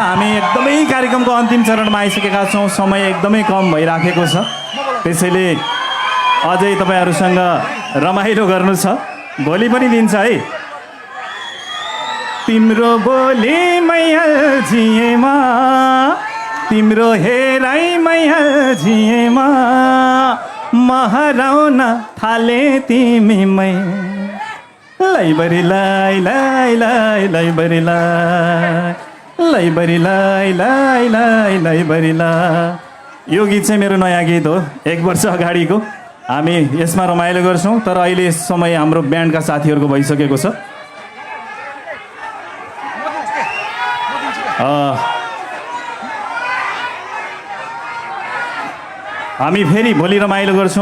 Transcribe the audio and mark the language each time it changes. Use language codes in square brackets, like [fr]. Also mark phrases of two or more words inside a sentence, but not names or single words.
[ne] हामी एकदमै कार्यक्रमको अन्तिम चरणमा आइसकेका छौँ। समय एकदमै कम भइराखेको छ, त्यसैले अझै तपाईँहरूसँग रमाइलो गर्नु छ। भोलि पनि दिन्छ है तिम्रो बोली मैहल झिएमा तिम्रो हेराइ मैहल झिएमा म हराउन थाले तिमीमै लैबरी लै लै लै लैबरी लै लैबरी लै लै लै लैबरी लै। यो गीत चाहिँ मेरो नयाँ गीत हो, 1 वर्ष अगाडिको। हामी यसमा रमाइलो गर्छौँ, तर अहिले समय हाम्रो ब्यान्डका साथीहरूको भइसकेको छ। हामी फेरि भोलि रमाइलो गर्छौँ।